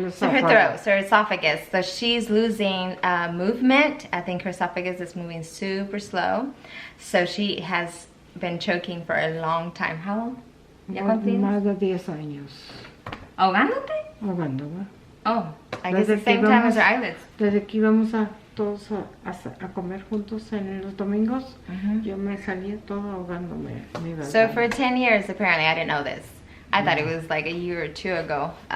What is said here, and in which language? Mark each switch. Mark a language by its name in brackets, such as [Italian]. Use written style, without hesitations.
[English] So her throat, so her esophagus. So she's losing movement. I think her esophagus is moving super slow. So she has been choking for a long time. How long? [Spanish] Más de 10 años. ¿Ahogándote? Ahogándome. [English] Oh, I guess the same time as her eyelids. [Spanish] Desde que íbamos todos a comer juntos en los domingos, yo me salía todo ahogándome. [English] So for 10 years, apparently, I didn't know this. I thought it was like a year or two ago.